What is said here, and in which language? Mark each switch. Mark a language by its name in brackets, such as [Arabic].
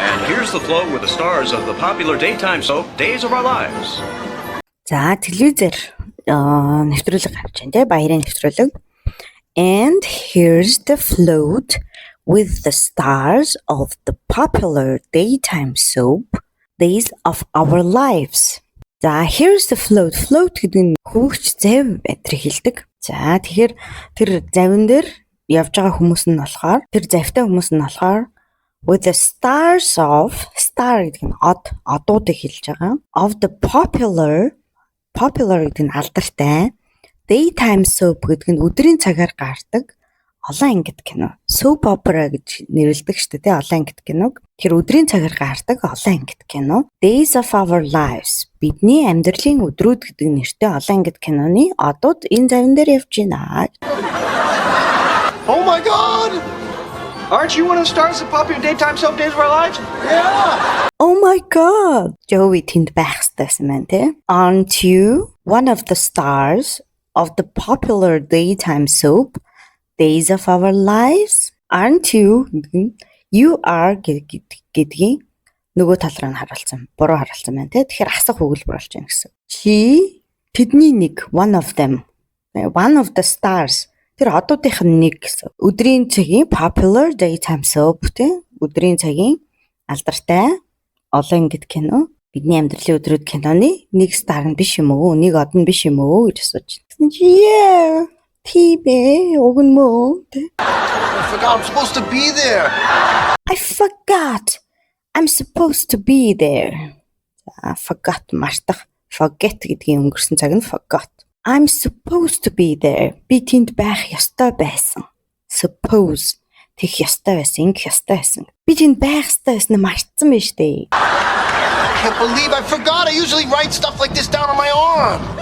[English] here's the flow with the stars of the popular daytime soap Days of Our Lives. [Mongolian] За телевизээр нэвтрүүлэг авч байна те баярын нэвтрүүлэг. [English] And here's the float with the stars of the popular daytime soap Days of Our Lives. [Mongolian] За [English] here's the float. [Mongolian] Float гэдэг нь хөвгч завь байдрыг хэлдэг. За тэгэхээр тэр завин дээр явж байгаа хүмүүс нь болохоор тэр завтай хүмүүс нь болохоор [English] with the stars of star [Mongolian] гэдэг нь одуудыг хэлж байгаа. [English] Of the popular [Mongolian] гэдэг нь алдартай. [English] Daytime soap [Mongolian] гэдэг нь өдрийн цагаар гардаг олон ангид кино. Soap opera гэж нэрлэдэг шүү дээ, олон ангид киног. Тэр өдрийн цагаар гардаг олон ангид кино. [English] Days of Our Lives. [Mongolian] Бидний амьдралын өдрүүд гэдэг нэртэй олон ангид киноны одууд энэ завин дээр явж байна. [English] Oh my God! Aren't you one of the stars of popular daytime soap Days of Our Lives? Yeah! Oh my God! [Mongolian] Joey тэнд байх ёстойсэн байна те. [English] Aren't you one of the stars of the popular daytime soap Days of Our Lives? Aren't you? You are [Mongolian] гэдгийг нөгөө тал руу харуулсан. Буруу харуулсан байна те. Тэгэхээр асах өгүүлбэр болж байна гэсэн. Чи тэдний нэг [English] one of them. One of the stars. [Mongolian] Тэр одуудынх нь нэг гэсэн. Өдрийн цагийн [English] popular daytime soap [Mongolian] те. Өдрийн цагийн алдартай олон ангид кино. Бидний амьдралын өдрүүд киноны нэг стар нь биш юм уу? Нэг од нь биш юм уу гэж асууж байна. [English] Yeah. Тибэ огн мөө. I forgot I'm supposed to be there. I forgot. I'm supposed to be there. [Mongolian] Forgot мартах. Forget гэдгийн өнгөрсөн цаг нь forgot. [English] I'm supposed to be there. [Mongolian] Би тэнд байх ёстой байсан. Suppose тэгэх ёстой байсан, ингэх ёстой байсан. Би тэнд байх ёстой байсан нь мартсан байж дээ. [English] I can't believe I forgot. I usually write stuff like this down on my arm.